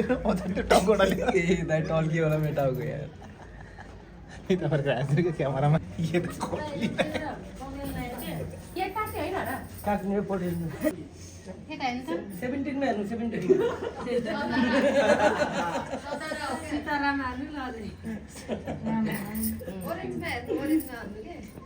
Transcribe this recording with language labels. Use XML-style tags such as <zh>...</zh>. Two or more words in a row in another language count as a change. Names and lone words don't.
<hi>टॉल की वाला मेटा हो गया यार कैमरा में ये तो कटली</hi> <ne>के काट्ने हैन र काट्ने पठाइदिनु केटा हैन त 17 मा हेर्नु 17 सीताराम हाल्नु ल अझै ओरेन्जमा हेर्नु ओरेन्जमा हाल्नु के</ne>